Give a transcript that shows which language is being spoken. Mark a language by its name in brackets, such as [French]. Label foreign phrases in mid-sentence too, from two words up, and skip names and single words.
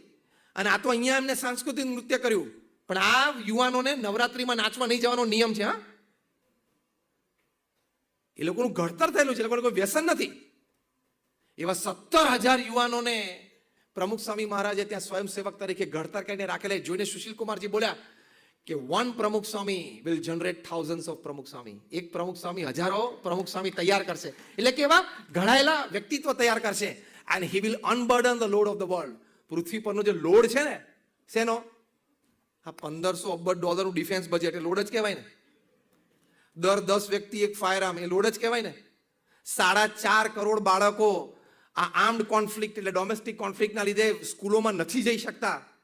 [Gujarati] અને આ તો અહીંયા એમને સાંસ્કૃતિક નૃત્ય કર્યું, પણ આ યુવાનોને નવરાત્રિમાં નાચવા નહીં જવાનો નિયમ છે. હા, એ લોકોનું ઘડતર થયેલું છે, એ લોકોને કોઈ વ્યસન નથી. એવા 17,000 યુવાનોને પ્રમુખ સ્વામી મહારાજે ત્યાં સ્વયંસેવક તરીકે ઘડતર કરીને રાખેલા. જોઈને સુશીલ કુમારજી બોલ્યા કે 1 પ્રમુખ સ્વામી [English] will generate thousands of [Gujarati] પ્રમુખ સ્વામી. એક પ્રમુખ સ્વામી હજારો પ્રમુખ સ્વામી તૈયાર કરશે. એટલે કે એવા ઘડાયેલા વ્યક્તિત્વ તૈયાર કરશે. [English] And he will unburden the load of the world. [Gujarati] પૃથ્વી પરનો જે લોડ છે ને, શેનો? આ $1,500 અબજ [English] defense budget [Gujarati] એ લોડ જ કહેવાય ને. દર 10 વ્યક્તિ એક [English] fire arm, [Gujarati] એ લોડ જ કહેવાય ને. 4.5 કરોડ બાળકો આ [English] armed conflict [Gujarati] એટલે [English] domestic conflictના [Gujarati] લીધે સ્કૂલોમાં નથી જઈ શકતા.